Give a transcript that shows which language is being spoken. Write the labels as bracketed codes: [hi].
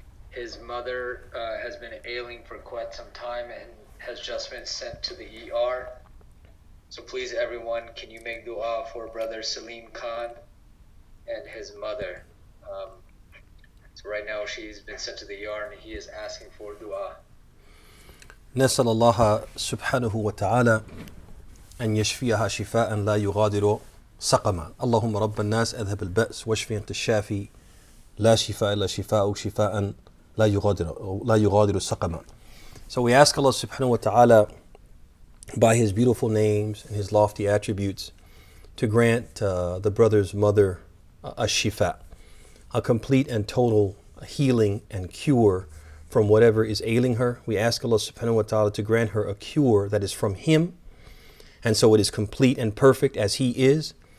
[en] His mother has been ailing for quite some time and has just been sent to the ER. So please, everyone, can you make dua for brother Salim Khan and his mother? So right now she's been sent to the ER and he is asking for dua. [ar] نسأل الله سبحانه وتعالى أن يشفيها شفاء لا يغادر سقما. اللهم رب الناس أذهب البأس واشفي أنت الشافي لا شفاء إلا شفاءك شفاء لا يغادر سقما. [en] So we ask Allah subhanahu wa ta'ala by his beautiful names and his lofty attributes to grant the brother's mother a shifa, a complete and total healing and cure from whatever is ailing her. We ask Allah subhanahu wa ta'ala to grant her a cure that is from him, and so it is complete and perfect as he is.